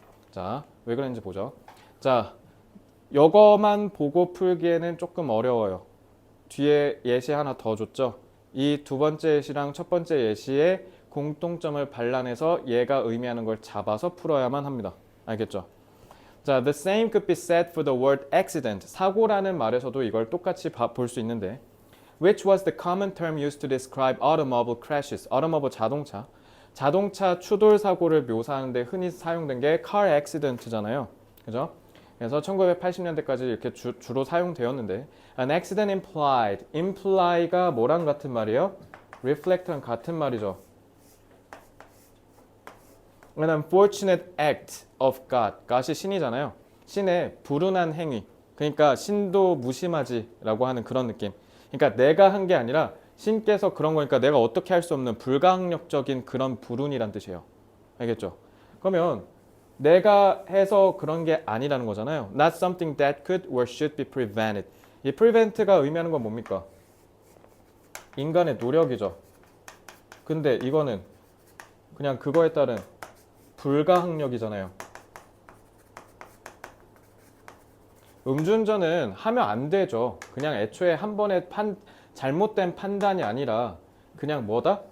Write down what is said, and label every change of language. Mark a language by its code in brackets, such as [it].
[ko] 자, 왜 그랬는지 보죠. 자, 이거만 보고 풀기에는 조금 어려워요. 뒤에 예시 하나 더 줬죠. 이 두 번째 예시랑 첫 번째 예시의 공통점을 발란해서 얘가 의미하는 걸 잡아서 풀어야만 합니다. 알겠죠? 자, [en] the same could be said for the word accident. [ko] 사고라는 말에서도 이걸 똑같이 볼 수 있는데, [en] which was the common term used to describe automobile crashes. [ko] automobile 자동차 추돌 사고를 묘사하는데 흔히 사용된 게 car accident잖아요. 그죠? 그래서 1980년대까지 이렇게 주로 사용되었는데 [en] an accident implied. [ko] imply가 뭐랑 같은 말이에요? reflect랑 같은 말이죠. [en] an unfortunate act of God. [ko] God이 신이잖아요. 신의 불운한 행위. 그러니까 신도 무심하지라고 하는 그런 느낌. 그러니까 내가 한 게 아니라 신께서 그런 거니까 내가 어떻게 할 수 없는 불가항력적인 그런 불운이란 뜻이에요. 알겠죠? 그러면 내가 해서 그런 게 아니라는 거잖아요. [en] Not something that could or should be prevented. [ko] 이 prevent가 의미하는 건 뭡니까? 인간의 노력이죠. 근데 이거는 그냥 그거에 따른 불가항력이잖아요. 음주운전은 하면 안 되죠. 그냥 애초에 한 번에 잘못된 판단이 아니라 그냥 뭐다?